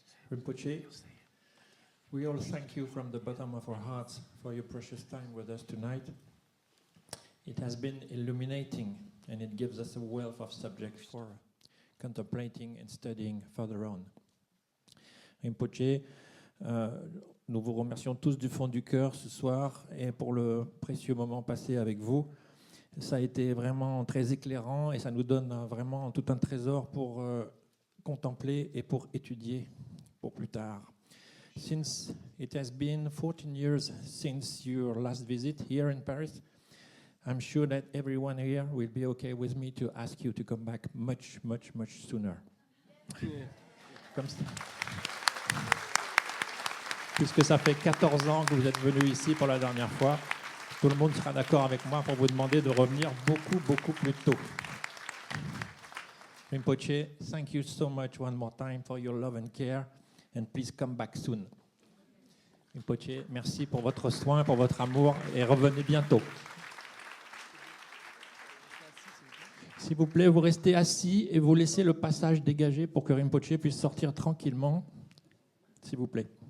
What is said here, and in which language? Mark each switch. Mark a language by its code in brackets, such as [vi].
[en] Rinpoche, we all thank you from the bottom of our hearts for your precious time with us tonight. It has been illuminating, and it gives us a wealth of subjects for contemplating and studying further on. [fr] Rinpoche, nous vous remercions tous du fond du cœur ce soir et pour le précieux moment passé avec vous. Ça a été vraiment très éclairant et ça nous donne vraiment tout un trésor pour contempler et pour étudier pour plus tard. [en] Since it has been 14 years since your last visit here in Paris, I'm sure that everyone here will be okay with me to ask you to come back much, much, much sooner. [fr] Comme ça. Puisque ça fait 14 ans que vous êtes venu ici pour la dernière fois, tout le monde sera d'accord avec moi pour vous demander de revenir beaucoup, beaucoup plus tôt. [en] Rinpoche, thank you so much one more time for your love and care, and please come back soon. [fr] Rinpoche, merci pour votre soin, pour votre amour, et revenez bientôt. S'il vous plaît, vous restez assis et vous laissez le passage dégagé pour que Rinpoche puisse sortir tranquillement. S'il vous plaît.